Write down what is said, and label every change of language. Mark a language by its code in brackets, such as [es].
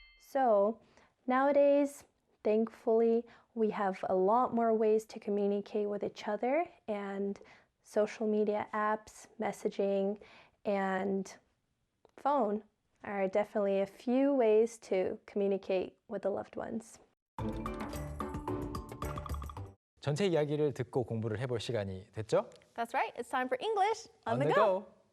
[en] So, nowadays, thankfully, we have a lot more ways to communicate with each other, and social media apps, messaging, and phone are definitely a few ways to communicate with the loved ones. [ko] 전체 이야기를 듣고 공부를 해볼 시간이 됐죠? [en] That's right. It's time for English on the the go.